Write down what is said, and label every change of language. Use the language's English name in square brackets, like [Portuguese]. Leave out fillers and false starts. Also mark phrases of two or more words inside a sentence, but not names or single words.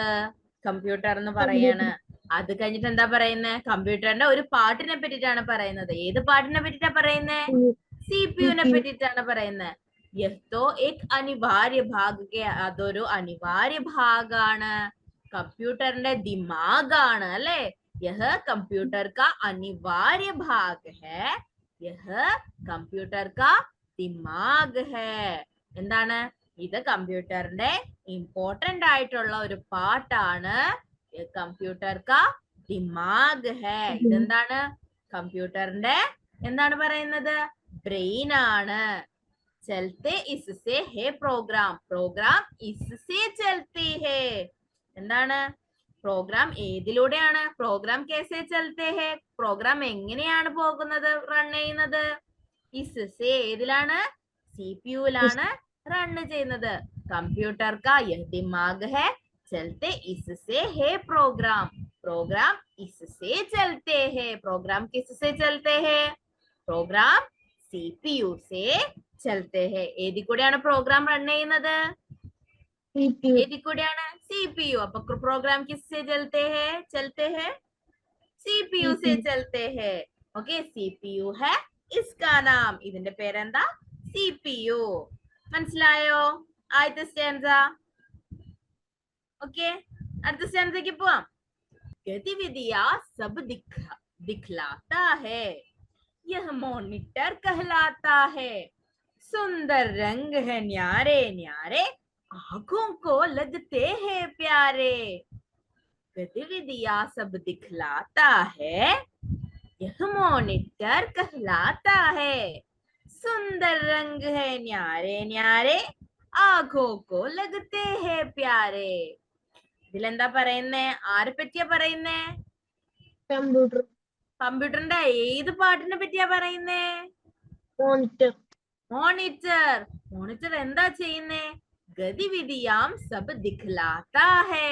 [Malayalam] കമ്പ്യൂട്ടർ എന്ന് പറയാണ്. അത് കഴിഞ്ഞിട്ട് എന്താ പറയുന്നത്? കമ്പ്യൂട്ടറിന്റെ ഒരു പാർട്ടിനെ പറ്റിട്ടാണ് പറയുന്നത്. ഏത് പാർട്ടിനെ പറ്റിട്ടാ പറയുന്നത്? CPU-നെ പറ്റിട്ടാണ് പറയുന്നത്. [Hindi] यह तो एक अनिवार्य भाग. [Malayalam] അതൊരു അനിവാര്യ ഭാഗാണ്. കമ്പ്യൂട്ടറിന്റെ ദിമാഗാണ് അല്ലെ? [Hindi] यह कंप्यूटर का अनिवार्य भाग है. यह कंप्यूटर का दिमाग है. [Malayalam] എന്താണ് ഇത് കമ്പ്യൂട്ടറിന്റെ ഇമ്പോർട്ടന്റ് ആയിട്ടുള്ള ഒരു പാർട്ടാണ്. [Hindi] कंप्यूटर का दिमाग है. [Malayalam] ഇതെന്താണ് കമ്പ്യൂട്ടറിന്റെ എന്താണ് പറയുന്നത് ബ്രെയിൻ ആണ്. [Hindi] चलते इससे है प्रोग्राम. प्रोग्राम इससे चलते हैं. [Malayalam] എന്താണ് പ്രോഗ്രാം ഏതിലൂടെയാണ് പ്രോഗ്രാം [Hindi] कैसे चलते हैं. [Malayalam] പ്രോഗ്രാം എങ്ങനെയാണ് പോകുന്നത് റൺ ചെയ്യുന്നത് ഇസ്സെ ഏതിലാണ് സിപിയുലാണ് റൺ ചെയ്യുന്നത്. [Hindi] कंप्यूटर का यह दिमाग है चलते इससे है प्रोग्राम. प्रोग्राम इससे चलते हैं. प्रोग्राम किससे चलते हैं प्रोग्राम CPU से चलते हैं. [Malayalam] ഏതി കൂടെയാണ് പ്രോഗ്രാം റൺ ചെയ്യുന്നത് ഏതി കൂടെയാണ് CPU. [Hindi] അപ്പൊ പ്രോഗ്രാം किससे चलते हैं CPU से चलते हैं. ओके CPU है इसका नाम. [Malayalam] ഇതിന്റെ പേരെന്താ CPU. മനസ്സിലായോ ആദ്യത്തെ സ്റ്റാൻസ. ओके അടുത്ത സ്റ്റാൻസയ്ക്ക് പോവാം. [Hindi] गतिविधियां सब दिखलाता है. यह मॉनिटर कहलाता है. सुंदर रंग है न्यारे न्यारे आंखों को लगते हैं प्यारे. गतिविधियां सब दिखलाता है. यह मॉनिटर कहलाता है. सुंदर रंग है न्यारे न्यारे आंखों को लगते हैं प्यारे. [Malayalam] ഇതിലെന്താ പറയുന്നേ ആരെ പറ്റിയാ പറയുന്നേ കമ്പ്യൂട്ടർ. കമ്പ്യൂട്ടറിന്റെ ഏത് പാർട്ടിനെ പറ്റിയാ പറയുന്നേ മോണിറ്റർ. മോണിറ്റർ. മോണിറ്റർ എന്താ ചെയ്യുന്നേ [Hindi] गतिविधियां सब दिखलाता है.